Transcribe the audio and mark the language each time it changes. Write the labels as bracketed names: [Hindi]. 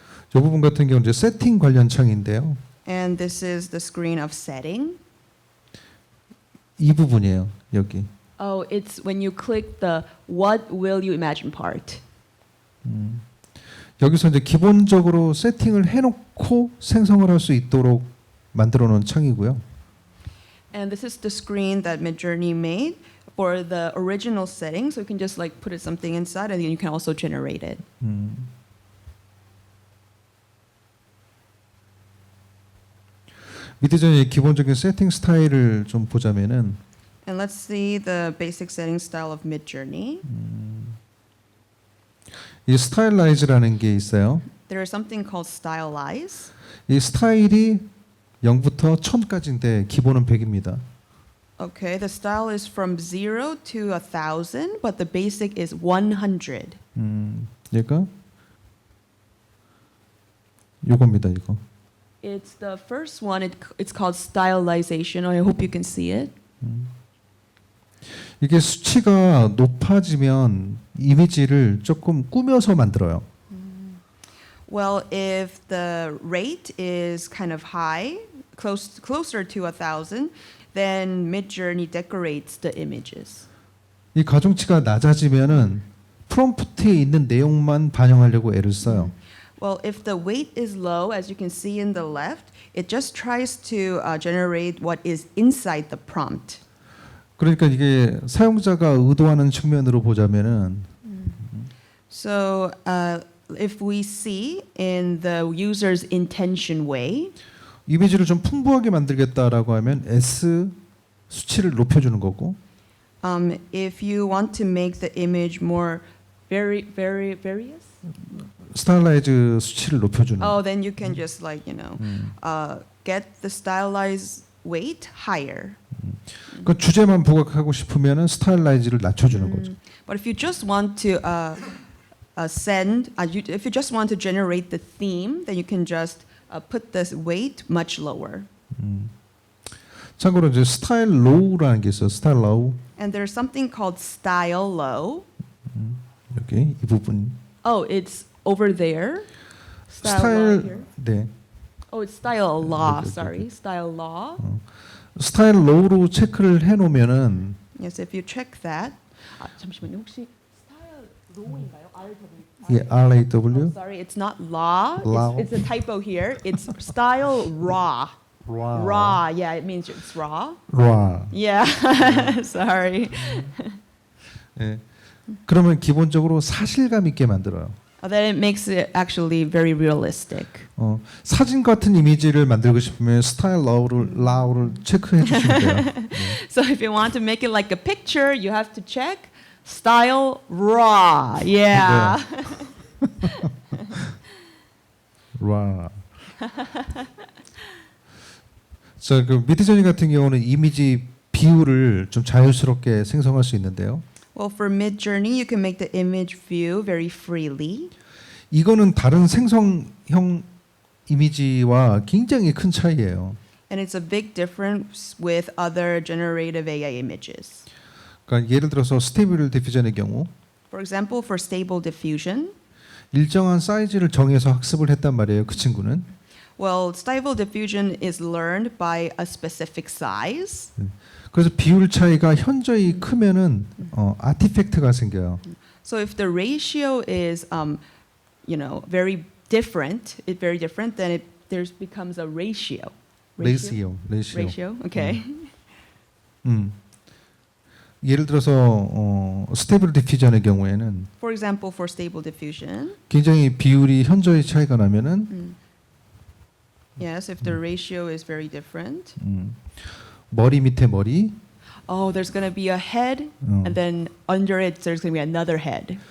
[Korean] 이 부분 같은 경우는 이제 세팅 관련 창인데요. [English] And this is the screen of setting. [Korean] 이 부분이에요. 여기. [English] Oh, it's when you click the what will you imagine part. [Korean] 여기서 이제 기본적으로 세팅을 해놓고 생성을 할 수 있도록 만들어 놓은 창이고요. [English] And this is the screen that Midjourney made for the original setting. So you can just like put something inside and then you can also generate it. [Korean] 미드저니의 기본적인 세팅 스타일을 좀 보자면은 [English] And let's see the basic setting style of Midjourney. [Korean] 이 스타일라이즈라는 게 있어요. [English] There is something called stylize. [Korean] 이 스타일이 0부터 1000까지인데 기본은 100입니다. [English] Okay, the style is from 0 to 1,000, but the basic is 100. [Korean] 얘가 요겁니다, 이거. [English] It's the first one. It's called stylization. I hope you can see it. [Korean] 이게 수치가 높아지면 이미지를 조금 꾸며서 만들어요. [English] Well, if the rate is kind of high, closer to 1,000, then Midjourney decorates the images. [Korean] 이 가중치가 낮아지면은 프롬프트에 있는 내용만 반영하려고 애를 써요. [English] Well, if the weight is low, as you can see in the left, it just tries to generate what is inside the prompt. [Korean] 그러니까 이게 사용자가 의도하는 측면으로 보자면은 [English] So if we see in the user's intention way, [Korean] 이미지를 좀 풍부하게 만들겠다라고 하면 S 수치를 높여주는 거고 [English] if you want to make the image more various, [Korean] 스타일라이즈 수치를 높여주는 [English] oh, then you can just like get the stylized weight higher. [Korean] 그 주제만 부각하고 싶으면은 스타일라이즈를 낮춰주는 거죠. [English] But if you just want to if you just want to generate the theme, then you can just put the weight much lower. [Korean] 참고로 이제 스타일 로우라는 게 있어요. 스타일 로우 [English] And there's something called style low. [Korean] 여기 이 부분 [English] Oh, it's over there. Style low here. [Korean] 네 [English] Oh, it's style law. Okay. Sorry, style law. [Korean] 스타일 로우로 체크를 해놓으면은 [English] Yes, if you check that. [Korean] 잠시만요. 혹시 style law인가요? 예, RAW [English] Sorry, it's not law. Law. It's a typo here. It's style raw. Raw. Yeah, it means it's raw. 라 Yeah. Sorry. [Korean] 예. 그러면 기본적으로 사실감 있게 만들어요. [English] Then it makes it actually very realistic. [Korean] 사진 같은 이미지를 만들고 싶으면 스타일 라우를 체크해 주시면 돼요. [English] So if you want to make it like a picture, you have to check style raw. Yeah. 라. [Korean] 자, 그 미드저니 같은 경우는 이미지 비율을 좀 자유스럽게 생성할 수 있는데요. [English] Well, for Midjourney, you can make the image view very freely. [Korean] 이거는 다른 생성형 이미지와 굉장히 큰 차이예요. [English] And it's a big difference with other generative AI images. [Korean] 그러니까 예를 들어서 스테이블 디퓨전의 경우 [English] For example, for Stable Diffusion, [Korean] 일정한 사이즈를 정해서 학습을 했단 말이에요. 그 친구는. [English] well, Stable Diffusion is learned by a specific size. [Korean] 그래서 비율 차이가 현저히 크면은 아티팩트가 생겨요. [English] So if the ratio is, very different, then there becomes a ratio. [Korean] 레이시오. [English] Ratio. Okay. [Korean] 예를 들어서 스테이블 디퓨전의 경우에는 [English] For example, for Stable Diffusion, [Korean] 굉장히 비율이 현저히 차이가 나면은 [English] yes, if the ratio is very different, [Korean] 머리 밑에 머리, [English] oh, there's going to be a head, and then under it, there's going to be another head.